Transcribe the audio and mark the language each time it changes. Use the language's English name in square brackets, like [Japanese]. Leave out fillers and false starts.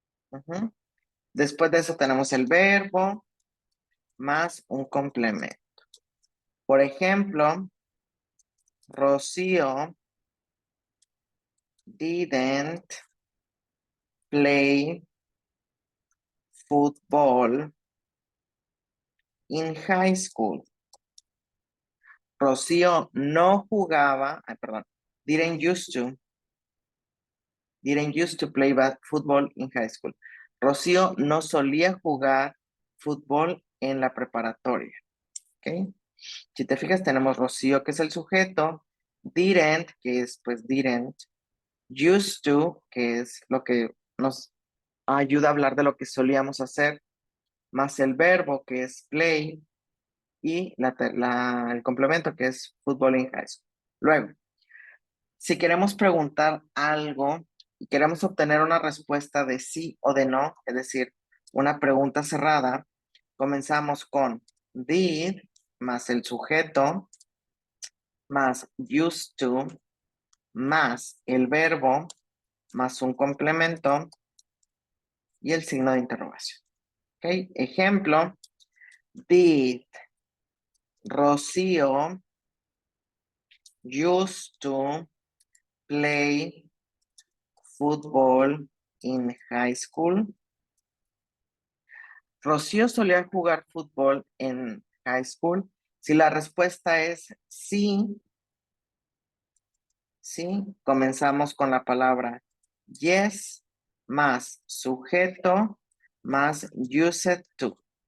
[Spanish] Ujú. Después de eso tenemos el verbo más un complemento. Por ejemplo, [English] Rocío didn't play football in high school. Rocío [Spanish] no jugaba, perdón, [English] didn't used to play football in high school. [Spanish] Rocío no solía jugar fútbol en la preparatoria. ¿Ok? Si te fijas, tenemos Rocío, que es el sujeto, didn't, que es pues didn't, used to, que es lo que nos ayuda a hablar de lo que solíamos hacer, más el verbo, que es play, y el complemento, que es [English] fútbol in high school. [Spanish] Luego, si queremos preguntar algo y queremos obtener una respuesta de sí o de no, es decir, una pregunta cerrada, comenzamos con did más el sujeto más used to más el verbo más un complemento y el signo de interrogación. ¿Ok? Ejemplo, [English] did Rocío used to play football in high school? [Spanish] ¿Rocío solía jugar fútbol en high school? Si la respuesta es sí, sí, comenzamos con la palabra yes más sujeto más used to.